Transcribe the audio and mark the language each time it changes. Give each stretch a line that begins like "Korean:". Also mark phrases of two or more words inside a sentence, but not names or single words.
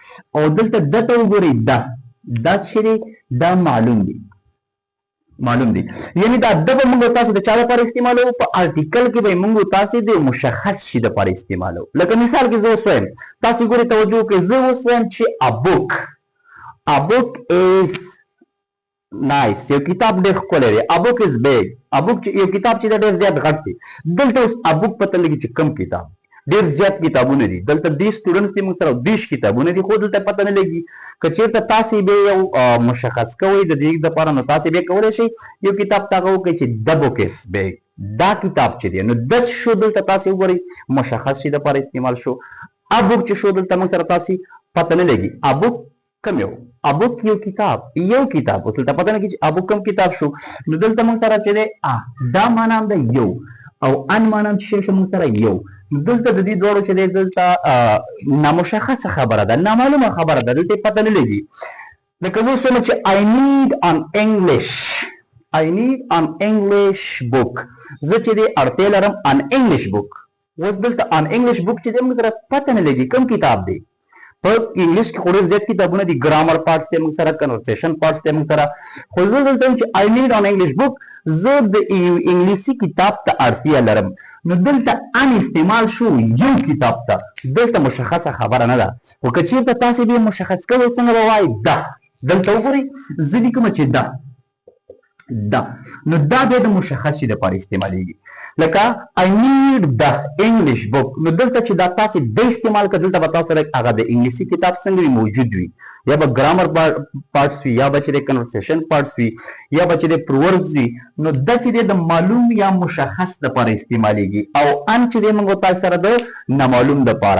Pashto: او دلته دته وګورئ دا چې دی دا معلوم دی. یعنی دا د به موږ تاسو د چا لپاره استعمالوو؟ په ارټیکل کې به موږ تاسې د مشخص شي دپاره استعمالوو. لکه مثال کې زه اوس وایم، تاسې ګورئ توجه وکړئ، زه اوس وایم چې
English: a book is nice.
Pashto: یو کتاب ډېر ښکلی دی.
English: a book is big.
Pashto: یو کتاب چې دی ډېر زیات غټ دی. دلته اوس
English: a book
Pashto: پته لګي چې کم کتاب، ډېر زیات کتابونه دي. دلته 20 سټوډنټس دي موږ سره 20 کتابونه دي، خو دلته پته نه لګي. که چېرته تاسې بیا یو مشخص کوئ د دې دپاره نو تاسې بیا کولی شئ یو کتاب ته هغه وکړئ چې
English: the book is big.
Pashto: دا کتاب چې دی نو د شو دلته تاسې وګورئ مشخص شي دپاره استعمال شو.
English: a book
Pashto: چې شو دلته موږ سره تاسې پته نه لګي.
English: a book
Pashto: کم یو؟
English: a book
Pashto: یو کتاب اوس دلته پته نه کېږي چې
English: a book
Pashto: کم کتاب شو. نو دلته موږ سره چې دی دا معنا هم ده یو او ان معنا هم چې شو موږ سره یو. دلته د دې دواړو چې دی دلته نامشخصه خبره ده، نامعلومه خبره ده، دلته پته نه لګي. لکه زه اوس وایم چې
English: I need an English book.
Pashto: زه چې دی اړتیا لرم
English: an English book.
Pashto: اوس دلته
English: an English book
Pashto: چې دی موږ سره پته نه لګي کوم کتاب دی. په انګلیش کې خو ډېر زیات کتابونه دي،
English: grammar parts
Pashto: دی موږ سره،
English: conversation parts
Pashto: دی موږ سره. خو زه دلته وایم چې
English: I need an English book،
Pashto: زه د انګلیسي کتاب ته اړتیا لرم. نو دلته ان استعمال شو یو کتاب ته. دلته مشخصه خبره نه ده. خو که چېرته تاسې بیا مشخص کوئ څنګه به وایئ؟ دلته وګورئ زه لیکم چې نو دا بیا د مشخص شي دپاره استعمالیږي.
English: لکه I need the English book.
Pashto: نو دلته چې دا تاسې د استعمال کړه دلته به تاسو سره هغه د انګلیسي کتاب څنګه وي موجود وي، یا به
English: grammar parts
Pashto: وي، یا به چې د
English: conversation parts
Pashto: وي، یا به چې د پرووربز وي. نو دا چې د معلوم یا مشخص دپاره استعمالیږي. او ان چې دی موږ تاسو سره د نامعلوم دپاره.